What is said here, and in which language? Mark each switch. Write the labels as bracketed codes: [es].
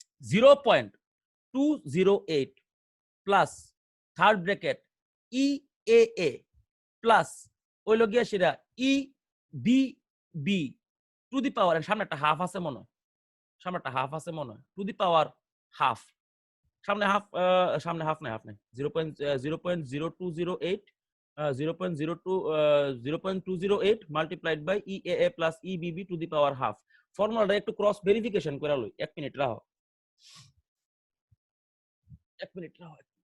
[bn] 0.208 plus third bracket EAA plus ওই লগিয়া সেটা EBB টু দি পাওয়ার, সামনে একটা হাফ আছে মনে হয়, সামনে একটা হাফ আছে মনে হয়, টু দি পাওয়ার হাফ, সামনে হাফ, সামনে হাফ নাই, হাফ নাই, 0.0208 [en] 0.208 multiplied by EAA plus EBB to the power half. [bn] ফর্মুলাটা একটু ক্রস ভেরিফিকেশন করে লই। 1 মিনিট রাখো, 1 মিনিট রাখো।